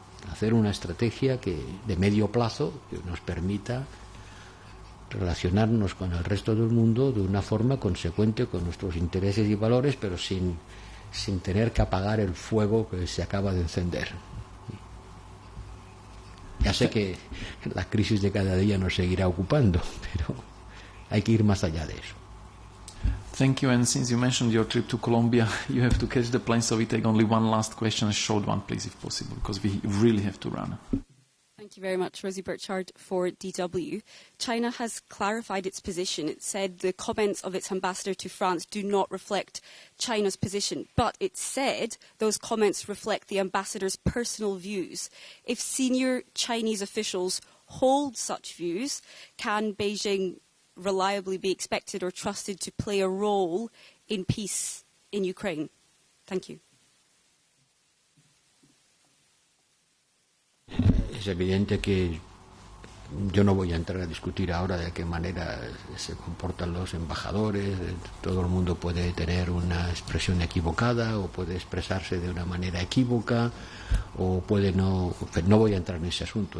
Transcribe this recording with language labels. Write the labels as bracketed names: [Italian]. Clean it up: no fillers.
[Spanish] Hacer una estrategia de medio plazo que nos permita relacionarnos con el resto del mundo de una forma consecuente con nuestros intereses y valores, pero sin tener que apagar el fuego que se acaba de encender. Ya sé que la crisis de cada día nos seguirá ocupando, pero hay que ir más allá de eso. [English] Thank you. And since you mentioned your trip to Colombia, you have to catch the plane, so we take only one last question, a short one, please, if possible, because we really have to run. Thank you very much, Rosie Burchard for DW. China has clarified its position. It said the comments of its ambassador to France do not reflect China's position, but it said those comments reflect the ambassador's personal views. If senior Chinese officials hold such views, can Beijing reliably be expected or trusted to play a role in peace in Ukraine? Thank you. [Spanish] Es evidente que yo no voy a entrar a discutir ahora de qué manera se comportan los embajadores. Todo el mundo puede tener una expresión equivocada o puede expresarse de una manera equívoca o puede no voy a entrar en ese asunto.